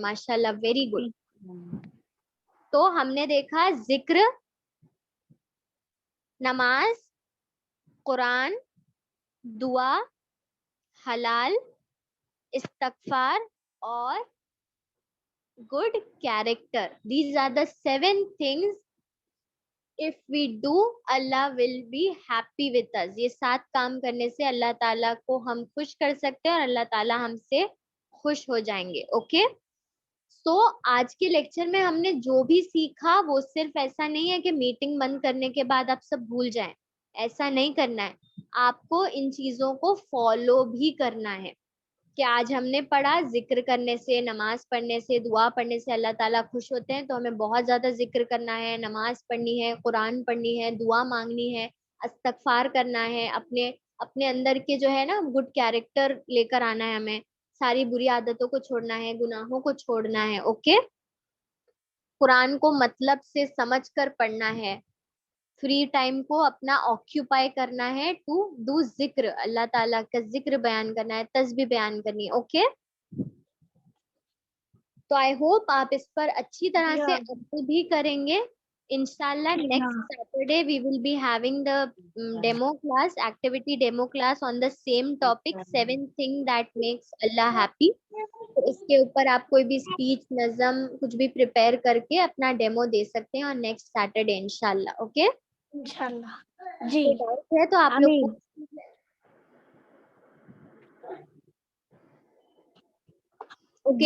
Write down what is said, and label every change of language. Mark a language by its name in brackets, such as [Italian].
[Urdu] ماشاءاللہ, very good. تو ہم نے دیکھا ذکر, نماز, قرآن, دعا, حلال, استغفار اور good character. [English] These are the 7 things if we do, Allah will be happy with us. [Urdu] یہ 7 کام کرنے سے اللہ تعالیٰ کو ہم خوش کر سکتے ہیں اور اللہ تعالیٰ ہم سے خوش ہو جائیں گے. اوکے, سو آج کے لیکچر میں ہم نے جو بھی سیکھا وہ صرف ایسا نہیں ہے کہ میٹنگ بند کرنے کے بعد آپ سب بھول جائیں. ایسا نہیں کرنا ہے, آپ کو ان چیزوں کو فالو بھی کرنا ہے. کہ آج ہم نے پڑھا ذکر کرنے سے, نماز پڑھنے سے, دعا پڑھنے سے اللہ تعالیٰ خوش ہوتے ہیں, تو ہمیں بہت زیادہ ذکر کرنا ہے, نماز پڑھنی ہے, قرآن پڑھنی ہے, دعا مانگنی ہے, استغفار کرنا ہے, اپنے اندر کے جو ہے نا گڈ کیریکٹر لے کر آنا ہے, ہمیں ساری بری عادتوں کو چھوڑنا ہے, گناہوں کو چھوڑنا ہے. اوکے, قرآن کو مطلب سے سمجھ کر پڑھنا ہے, فری ٹائم کو اپنا آکیوپائی کرنا ہے ٹو ڈو ذکر, اللہ تعالیٰ کا ذکر بیان کرنا ہے, تسبیح بیان کرنی ہے. اوکے, تو آئی ہوپ آپ اس پر اچھی طرح سے عمل بھی کریں گے. [English] انشاءاللہ next Saturday we will be having the demo class, activity demo class on the same topic 7 thing that makes اللہ happy. [Urdu] تو اس کے اوپر آپ کوئی بھی اسپیچ, نظم کچھ بھی پریپئر کر کے اپنا ڈیمو دے سکتے ہیں اور نیکسٹ سیٹرڈے انشاءاللہ. اوکے, انشاءاللہ جی, ہے تو آپ لوگ اوکے,